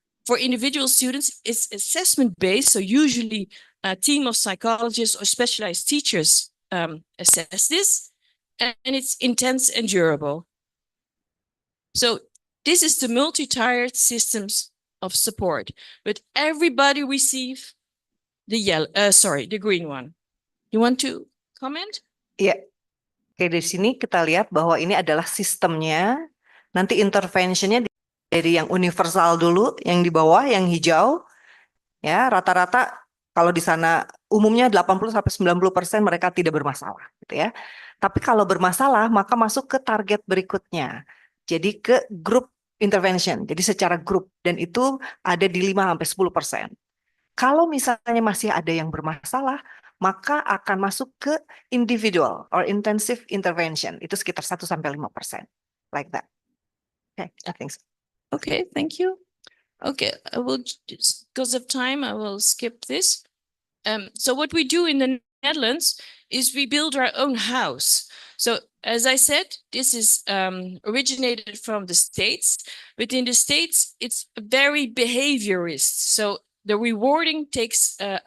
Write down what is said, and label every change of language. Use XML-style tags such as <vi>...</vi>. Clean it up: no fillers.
<en>For individual students, it's assessment-based, so usually a team of psychologists or specialized teachers assess this, and it's intense and durable. So this is the multi-tiered systems of support, but everybody receive the yellow, the green one. You want to comment?</en> <id>Iya. Oke, di sini kita lihat bahwa ini adalah sistemnya. Nanti interventionnya dari yang universal dulu, yang di bawah, yang hijau. Ya, rata-rata kalau di sana umumnya 80-90% mereka tidak bermasalah, gitu ya. Tapi kalau bermasalah, maka masuk ke target berikutnya. Jadi ke group intervention, jadi secara grup, dan itu ada di 5-10%. Kalau misalnya masih ada yang bermasalah, maka akan masuk ke individual or intensive intervention, itu sekitar 1-5%,</id> <en>like that. Okay, I think so. Okay, thank you. Okay, I will, just because of time, I will skip this. So what we do in the Netherlands is we build our own house. So as I said, this is originated from the States, but in the States, it's very behaviorist. So the rewarding takes</en>